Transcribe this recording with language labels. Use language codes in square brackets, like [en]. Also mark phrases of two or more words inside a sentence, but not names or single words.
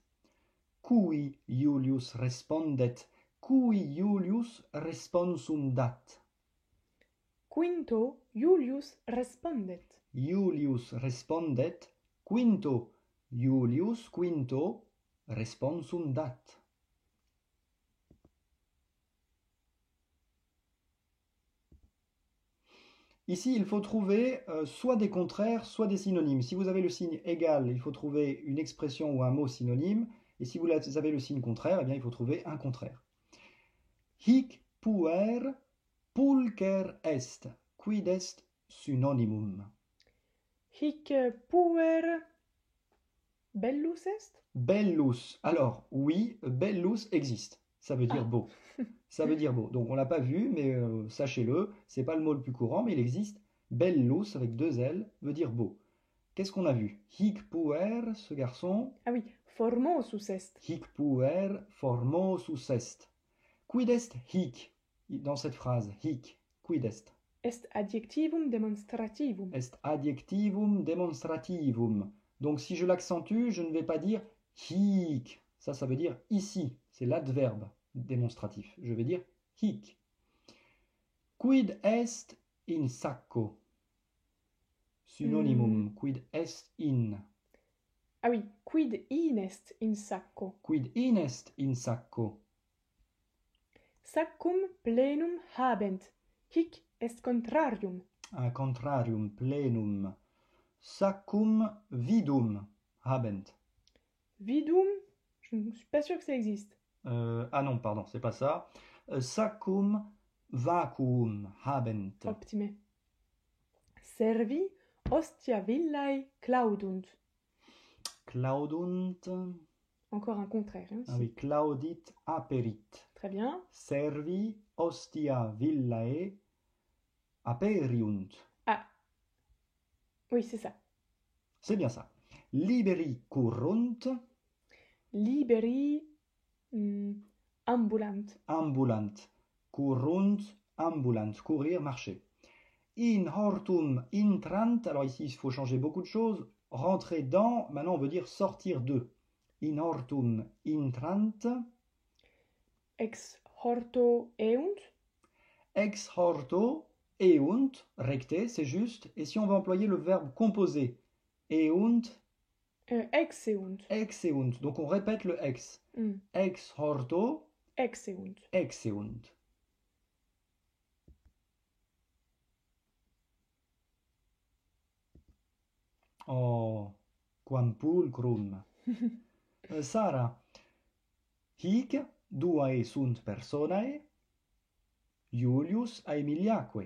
[la] Cui Iulius respondet, cui Iulius responsum dat? Quinto Iulius respondet. Iulius respondet, quinto Iulius quinto responsum dat. [fr] Ici, il faut trouver soit des contraires, soit des synonymes. Si vous avez le signe égal, il faut trouver une expression ou un mot synonyme. Et si vous avez le signe contraire, eh bien, il faut trouver un contraire. [la] Hic puer pulcher est. Quid est synonymum? Hic puer bellus est? Bellus. [fr] Alors, oui, bellus existe. Ça veut dire beau. Ça veut dire beau. Donc, on l'a pas vu, mais sachez-le, c'est pas le mot le plus courant, mais il existe. Bellus, avec deux L, veut dire beau. Qu'est-ce qu'on a vu? [la] Hic puer, [fr] ce garçon. Ah oui, [la] formosus est. Hic puer formosus est. Quid est hic? [fr] Dans cette phrase, [la] hic, quid est? Est adjectivum demonstrativum. Est adjectivum demonstrativum. [fr] Donc si je l'accentue, je ne vais pas dire hic. Ça veut dire ici. C'est l'adverbe démonstratif. Je vais dire hic. [la] Quid est in sacco? Synonymum. Quid est in? Ah oui, quid inest in sacco? Quid inest in sacco? Saccum plenum habent. Hic est contrarium. Contrarium plenum. Saccum vidum habent. Vidum? [fr] Je ne suis pas sûr que ça existe. Ah non, pardon, c'est pas ça. [la] Saccum vacuum habent. Optime. Servi ostia villae claudunt. Claudunt. [fr] Encore un contraire. Hein, [la] ah oui, claudit aperit. [fr] Très bien. [la] Servi ostia villae aperiunt. [fr] Ah. Oui, c'est ça. C'est bien ça. [la] Liberi currunt, Liberi ambulant. ambulant. Currunt, ambulant. [fr] Courir, marcher. [la] In hortum intrant. [fr] Alors ici, il faut changer beaucoup de choses. Rentrer dans, maintenant on veut dire sortir de. [la] In hortum intrant. Ex horto eunt. Ex horto eunt. Recte, [fr] c'est juste. Et si on veut employer le verbe composé, eunt, [la] Exeunt. [fr] exeunt. Donc on répète le ex. Mm. [la] Ex horto, Exeunt. exeunt. Oh, quam pulcrum. Sara, hic duae sunt personae, Iulius Aemiliaque.